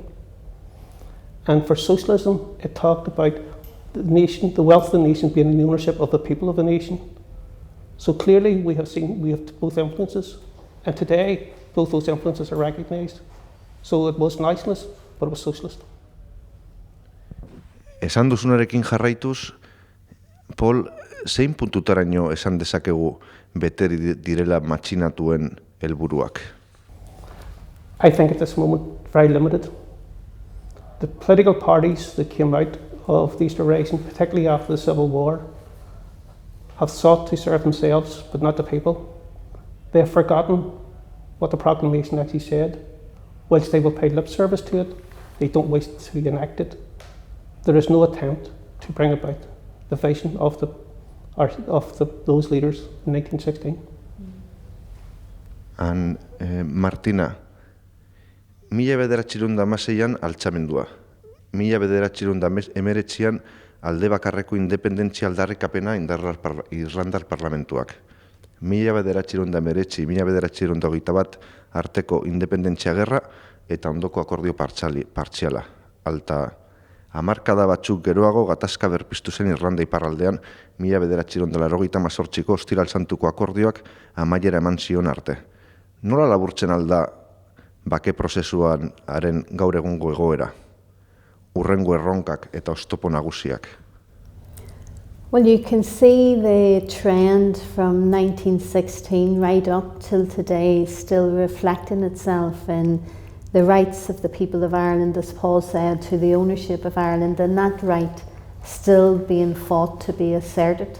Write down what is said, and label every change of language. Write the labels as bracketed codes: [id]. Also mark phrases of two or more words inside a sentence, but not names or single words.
[en] And for socialism, it talked about the nation, the wealth of the nation being in the ownership of the people of the nation. So clearly we have both influences, and today both those influences are recognised. So it was nationalist, but it was socialist. [eu] Esan duzunarekin jarraituz, Paul, zein puntutaraino esan dezakegu bete direla matxinatuen helburuak? [en] I think at this moment very limited. The political parties that came out of the Easter Rising, particularly after the Civil War, have sought to serve themselves but not the people. They have forgotten what the proclamation actually said. Whilst they will pay lip service to it, they don't wish to enact it. There is no attempt to bring about the vision of those leaders in 1916. [eu] Martina, 1916an altxamendua, 1919an alde bakarreko independentzia aldarrikapena Irlandar parlamentuak, 1919-1921 arteko independentzia gerra eta ondoko akordio partziala. Alta, hamarkada batzuk geroago gatazka berpiztu zen Irlanda iparraldean 1988ko Ostiral Santuko akordioak amaiera eman zion arte. Nola laburtzen alda bake prozesuan haren gaur egungo egoera? Urrengo erronkak eta oztopo nagusiak. [en] Well, you can see the trend from 1916 right up till today still reflecting itself in the rights of the people of Ireland, as Paul said, to the ownership of Ireland, and that right still being fought to be asserted.